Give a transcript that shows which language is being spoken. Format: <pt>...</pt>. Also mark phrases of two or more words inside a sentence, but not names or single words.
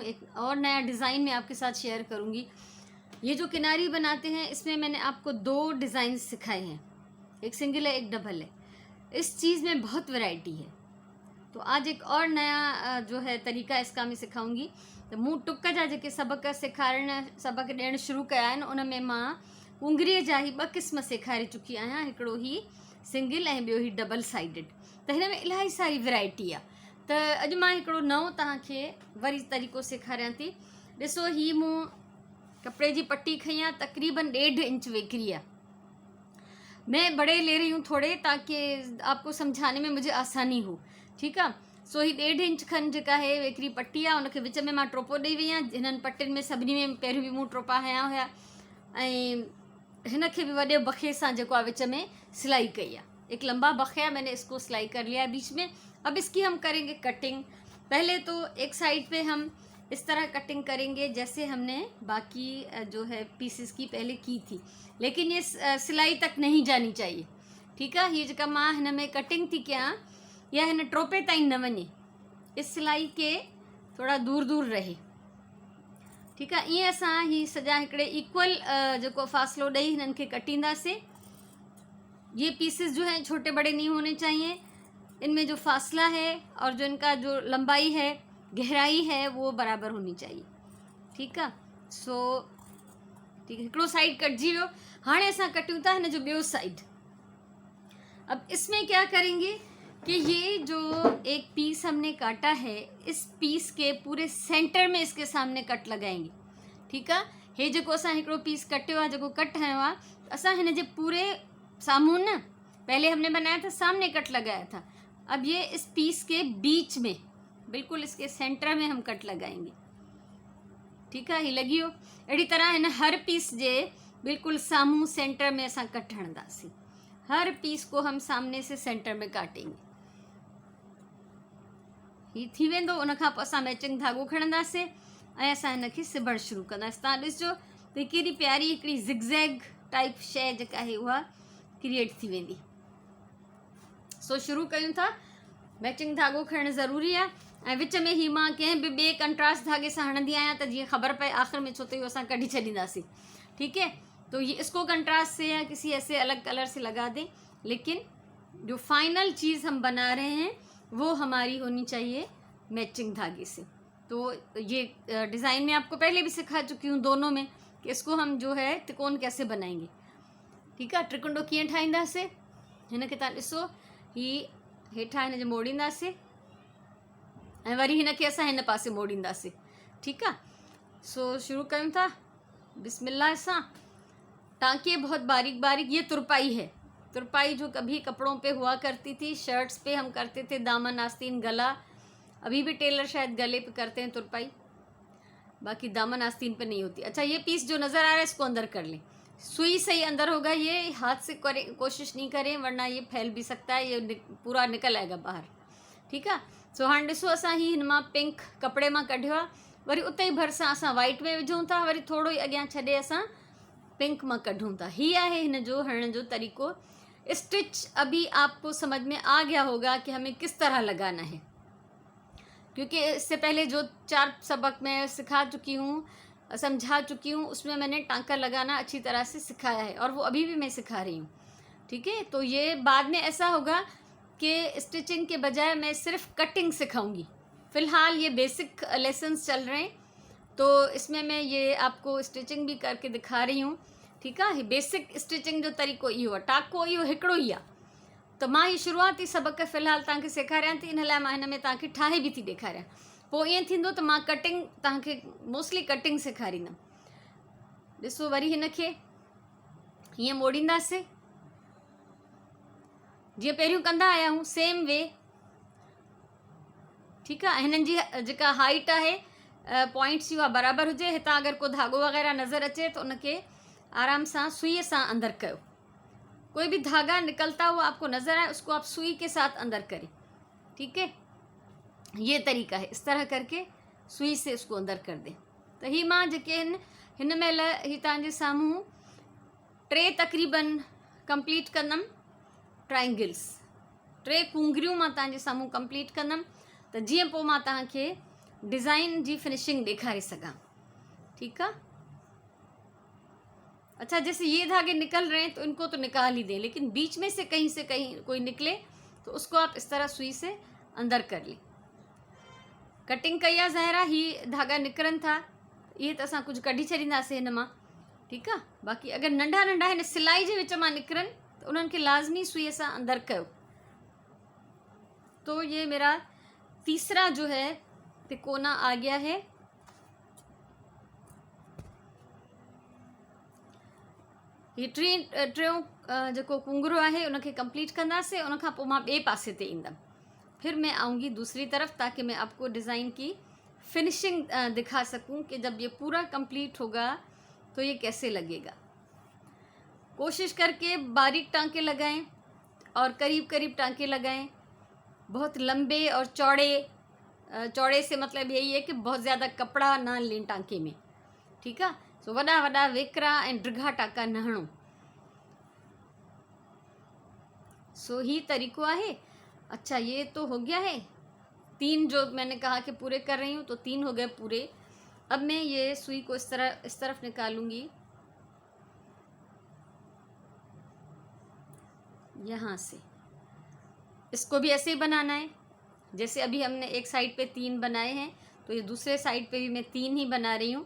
<hi>एक और नया डिज़ाइन मैं आपके साथ शेयर करूँगी। ये जो किनारी बनाते हैं, इसमें मैंने आपको 2 डिज़ाइन सिखाए हैं, एक सिंगल है एक डबल है। इस चीज़ में बहुत वैरायटी है, तो आज एक और नया जो है तरीक़ा इसका मैं सिखाऊंगी।</hi> <sd>तो मूं टुक जा जेके सबक ॾियणु शुरू कया आहिनि, उन में मां पुंगरीअ जा ही 2 क़िस्म सेखारे चुकी आहियां। हिकिड़ो ही सिंगल ऐं ॿियो ही</sd> <en>double sided.</en> <sd>त हिन में इलाही सारी वैरायटी आहे। त अॼु मां हिकिड़ो नओं तव्हांखे वरी तरीक़ो सेखारियां थी। ॾिसो, ही मूं कपिड़े जी पट्टी खई आहे, तक़रीबन 1.5 इंच वेकरी आहे।</sd> <hi>मैं बड़े ले रही हूँ थोड़े, ताकि आपको समझाने में मुझे आसानी हो।</hi> <sd>ठीक आहे। सो ही 1.5 इंच खन जेका है वेकरी पट्टी आहे, उनखे विच में मां टोपो ॾेई वई आहियां। हिननि पट्टियुनि में सभिनी में पहिरियों बि मूं टोपा हया हुया, ऐं हिनखे भी वॾे बखे सां जेको आहे विच में सिलाई कई आहे।</sd> <hi>एक लंबा बखिया, मैंने इसको सिलाई कर लिया है बीच में। अब इसकी हम करेंगे कटिंग। पहले तो एक साइड पे हम इस तरह कटिंग करेंगे जैसे हमने बाकी जो है पीसेस की पहले की थी, लेकिन ये सिलाई तक नहीं जानी चाहिए। ठीक है।</hi> <sd>ये जेका मां हिन में कटिंग थी कयां, या हिन टोपे ताईं न वञे,</sd> <hi>इस सिलाई के थोड़ा दूर दूर रहे। ठीक है।</hi> <sd>ईअं असां ही सॼा हिकिड़े इक्वल जेको फ़ासिलो ॾेई हिननि खे कटींदासीं।</sd> <hi>ये पीसेस जो हैं छोटे बड़े नहीं होने चाहिए। इनमें जो फासला है और जो इनका जो लंबाई है, गहराई है, वो बराबर होनी चाहिए। ठीक है। सो ठीक है,</hi> <sd>हिकिड़ो साइड कटजी वियो। हाणे असां कटियूं था हिन जो ॿियो साइड।</sd> <hi>अब इसमें क्या करेंगे कि ये जो एक पीस हमने काटा है, इस पीस के पूरे सेंटर में इसके सामने कट लगाएंगे। ठीक है।</hi> <sd>हे जेको असां हिकिड़ो पीस कटियो आहे, जेको कट हयो आहे, असां हिन जे पूरे साम्हूं न,</sd> <hi>पहले हमने बनाया था सामने कट लगाया था। अब ये इस पीस के बीच में, बिल्कुल इसके सेंटर में हम कट लगाएंगे। ठीक है।</hi> <sd>ही लगी हो। अड़ी तरह हिन हर पीस जे बिल्कुल साम्हूं सेंटर में असां कट हणंदासीं।</sd> <hi>हर पीस को हम सामने से सेंटर में काटेंगे।</hi> <sd>ही थी वेंदो। उन खां पोइ असां मैचिंग धागो खणंदासीं ऐं असां हिनखे सिबणु शुरू कंदासीं। तव्हां ॾिसजो त केॾी प्यारी हिकिड़ी</sd> <en>zigzag type</en> <sd>शइ जेका आहे उहा क्रिएट थी वेंदी। सो शुरू कयूं था। मैचिंग धागो खणणु ज़रूरी आहे, ऐं विच में ही मां कंहिं बि ॿिए कंट्रास्ट धागे सां हणंदी आहियां, त जीअं ख़बर पए आख़िर में, छो त इहो असां कढी छॾींदासीं।</sd> <hi>ठीक है। तो ये इसको कंट्रास्ट से या किसी ऐसे अलग कलर से लगा दें, लेकिन जो फाइनल चीज़ हम बना रहे हैं वो हमारी होनी चाहिए मैचिंग धागे से। तो ये डिज़ाइन में आपको पहले भी सिखा चुकी हूँ दोनों में, कि इसको हम जो है त्रिकोण कैसे बनाएंगे। ठीक है।</hi> <sd>त्रिकुंडो कीअं ठाहींदासीं, हिनखे तव्हां ॾिसो, ही हेठां हिन जे मोड़ींदासीं ऐं वरी हिनखे असां हिन पासे मोड़ींदासीं। ठीक आहे। सो शुरू कयूं था बिस्मिल्लाह सां।</sd> <hi>टाँके बहुत बारीक बारीक, ये तुरपाई है। तुरपाई जो कभी कपड़ों पे हुआ करती थी, शर्ट्स पे हम करते थे, दामन आस्तीन गला। अभी भी टेलर शायद गले पे करते हैं तुरपाई, बाकी दामन आस्तीन पे नहीं होती। अच्छा, ये पीस जो नज़र आ रहा है इसको अंदर कर लें। सुई सही अंदर होगा, ये हाथ से करें, कोशिश नहीं करें, वरना ये फैल भी सकता है, ये पूरा निकल आएगा बाहर। ठीक है।</hi> <sd>सो हाणे ॾिसो, असां ही हिन मां पिंक कपिड़े मां कढियो आहे, वरी उते ई भरिसां असां वाइट में विझूं था, वरी थोड़ो ई अॻियां छॾे असां पिंक में कढूं था। ही है हिन जो हणण जो तरीक़ो।</sd> <hi>स्टिच अभी आपको समझ में आ गया होगा कि हमें किस तरह लगाना है, क्योंकि इससे पहले जो 4 सबक मैं सिखा चुकी हूँ, समझा चुकी हूँ, उसमें मैंने टाँका लगाना अच्छी तरह से सिखाया है, और वो अभी भी मैं सिखा रही हूँ। ठीक है। तो ये बाद में ऐसा होगा कि स्टिचिंग के बजाय मैं सिर्फ कटिंग सिखाऊंगी। फ़िलहाल ये</hi> <en>basic lessons</en> <hi>चल रहे हैं, तो इसमें मैं ये आपको स्टिचिंग भी करके दिखा रही हूँ। ठीक है।</hi> <en>basic stitching</en> <sd>जो तरीक़ो इहो आहे, टाको इहो हिकिड़ो ई आहे। त मां ही शुरूआती सबक फ़िलहाल तव्हांखे सेखारियां थी, इन लाइ मां हिन में तव्हांखे ठाहे बि थी ॾेखारियां। पोइ ईअं थींदो त मां कटिंग तव्हांखे मोस्टली कटिंग सेखारींदमि। ॾिसो, वरी हिनखे हीअं मोड़ींदासीं जीअं पहिरियों कंदा आया आहियूं,</sd> <en>same way.</en> <sd>ठीक आहे। हिननि जी जेका हाइट आहे, पॉइंट्स उहा बराबरि हुजे। हितां अगरि को धागो वग़ैरह नज़र अचे तो उनके आराम सां सुई सां अंदर कयो।</sd> <hi>कोई भी धागा निकलता हुआ आपको नज़र आए, उसको आप सुई के साथ अंदर करें। ठीक है। ये तरीका है, इस तरह करके सुई से उसको अंदर कर दें।</hi> <sd>तो ही मां जेके हिन महिल ही तव्हांजे साम्हूं 3 तक़रीबन कंप्लीट कंदमि ट्रायंगल्स, 3 कुंगरियूं मां तव्हांजे साम्हूं कंप्लीट कंदमि, त जीअं पोइ मां तव्हांखे डिज़ाइन जी फिनिशिंग ॾेखारे सघां।</sd> <hi>ठीक है। अच्छा, जैसे ये धागे निकल रहे हैं तो इनको तो निकाल ही दें, लेकिन बीच में से कहीं कोई निकले तो उसको आप इस तरह सुई से अंदर कर लें।</hi> <sd>कटिंग कई आहे ज़ाहिरा, ही धागा निकिरनि था,</sd> <hi>ये तो</hi> <sd>असां कुछ कढी छॾींदासीं हिन मां।</sd> <hi>ठीक है।</hi> <sd>बाक़ी अगर नंढा नंढा हिन सिलाई जे विच मां निकिरनि तो उन्हनि खे लाज़मी सुई सां अंदर कयो।</sd> <hi>तो ये मेरा तीसरा जो है तिकोना आ गया है।</hi> <sd>ये टियों जो कुंगरो है उनके कंप्लीट कंदासीं, उन खां पोइ मां ॿिए पासे ते ईंदमि,</sd> <hi>फिर मैं आऊँगी दूसरी तरफ, ताकि मैं आपको डिज़ाइन की फिनिशिंग दिखा सकूं कि जब ये पूरा कंप्लीट होगा तो ये कैसे लगेगा। कोशिश करके बारीक टांके लगाएं और करीब करीब टांके लगाएं। बहुत लंबे और चौड़े से मतलब यही है कि बहुत ज़्यादा कपड़ा ना लें टांके में। ठीक है।</hi> <sd>सो वॾा वॾा वेकरा ऐं ड्रिघा टांका न हणो। सो ही तरीक़ो है।</sd> <hi>अच्छा, ये तो हो गया है 3 जो मैंने कहा कि पूरे कर रही हूँ, तो 3 हो गए पूरे। अब मैं ये सुई को इस तरफ निकालूंगी, यहाँ से। इसको भी ऐसे ही बनाना है, जैसे अभी हमने एक साइड पे 3 बनाए हैं, तो ये दूसरे साइड पे भी मैं 3 ही बना रही हूँ।</hi>